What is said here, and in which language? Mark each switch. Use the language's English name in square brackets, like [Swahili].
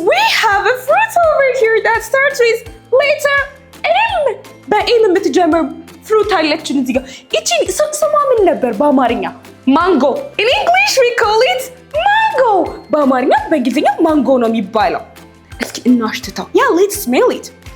[English] We have a fruit over here that starts with letter M. [Amharic] በኤም የምትጀምር ፍሩት አለችን እዚህ ጋር። እቺ ስሟ ምን ነበር በአማርኛ? ማንጎ። [English] In English we call it mango. [Amharic] በአማርኛ በእንግሊዝኛ ማንጎ ነው የሚባለው። እስኪ እናሽትተው። [English] Yeah, let's smell it.